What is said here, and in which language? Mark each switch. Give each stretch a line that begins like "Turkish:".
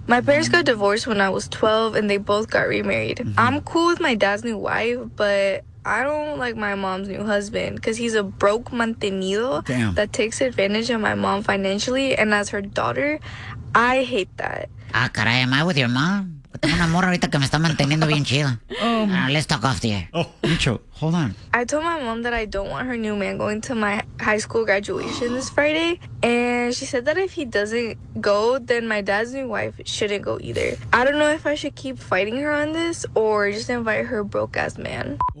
English: My parents got divorced when I was 12, and they both got remarried. Mm-hmm. I'm cool with my dad's new wife, but I don't like my mom's new husband because he's a broke mantenido. Damn. That takes advantage of my mom financially, and as her daughter, I hate that.
Spanish: Ah, caray,
English: am I with your mom?
Spanish: Tengo una morra ahorita que me está manteniendo bien chida.
English: Let's talk off the air. Oh, Micho, hold on. I told my mom that I don't want her new man going to my high school graduation this Friday. And she said that if he doesn't go, then my dad's new wife shouldn't go either. I don't know if I should keep fighting her on this or just invite her broke-ass man.